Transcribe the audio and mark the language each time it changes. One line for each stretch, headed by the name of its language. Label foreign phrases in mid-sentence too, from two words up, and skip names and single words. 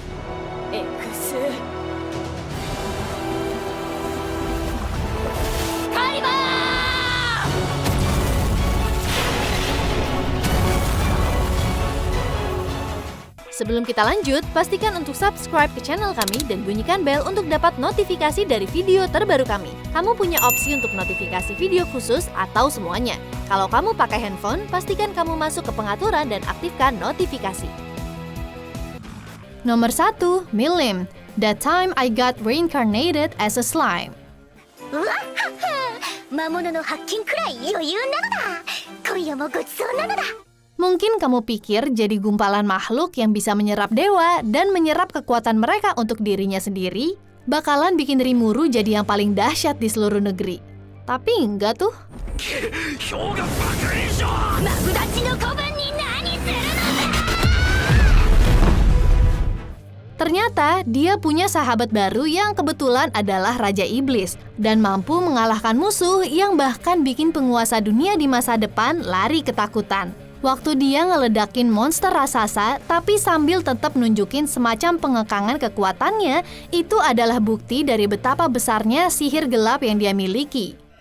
Indonesian: Sebelum kita lanjut, pastikan untuk subscribe ke channel kami dan bunyikan bel untuk dapat notifikasi dari video terbaru kami. Kamu punya opsi untuk notifikasi video khusus atau semuanya. Kalau kamu pakai handphone, pastikan kamu masuk ke pengaturan dan aktifkan notifikasi. Nomor 1, Milim, That Time I Got Reincarnated as a Slime.
Japanese: わっはっは魔物の発見くらい余裕なのだ今夜もごちそうなのだ
Indonesian: Mungkin kamu pikir jadi gumpalan makhluk yang bisa menyerap dewa dan menyerap kekuatan mereka untuk dirinya sendiri bakalan bikin Rimuru jadi yang paling dahsyat di seluruh negeri. Tapi enggak tuh.
Japanese: 氷が爆炎症マブダチの子分に何するのだ
Indonesian: Ternyata dia punya sahabat baru yang kebetulan adalah Raja Iblis dan mampu mengalahkan musuh yang bahkan bikin penguasa dunia di masa depan lari ketakutan. Waktu dia ngeledakin monster raksasa tapi sambil tetap nunjukin semacam pengekangan kekuatannya, itu adalah bukti dari betapa besarnya sihir gelap yang dia miliki.